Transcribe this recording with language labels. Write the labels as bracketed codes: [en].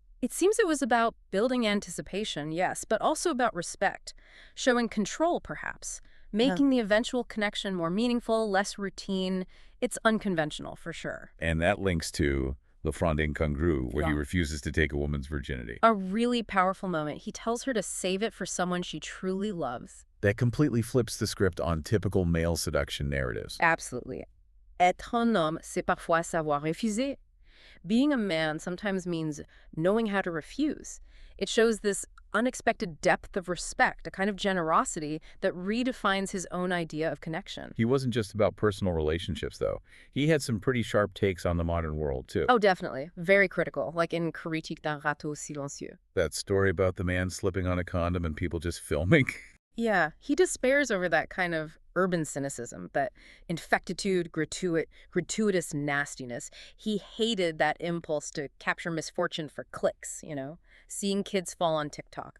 [en] It seems it was about building anticipation, yes, but also about respect, showing control, perhaps, making the eventual connection more meaningful, less routine. It's unconventional, for sure. And that links to Le Fronde Incongru, where he Yeah. refuses to take a woman's virginity. A really powerful moment. He tells her to save it for someone she truly loves. That completely flips the script on typical male seduction narratives. Absolutely. [fr] Être un homme, c'est parfois savoir refuser. [en] Being a man sometimes means knowing how to refuse. It shows this unexpected depth of respect, a kind of generosity that redefines his own idea of connection. He wasn't just about personal relationships, though. He had some pretty sharp takes on the modern world, too. Oh, definitely. Very critical, like in Critique d'un râteau silencieux. That story about the man slipping on a condom and people just filming. Yeah, he despairs over that kind of urban cynicism, that infectitude, gratuitous nastiness. He hated that impulse to capture misfortune for clicks, seeing kids fall on TikTok.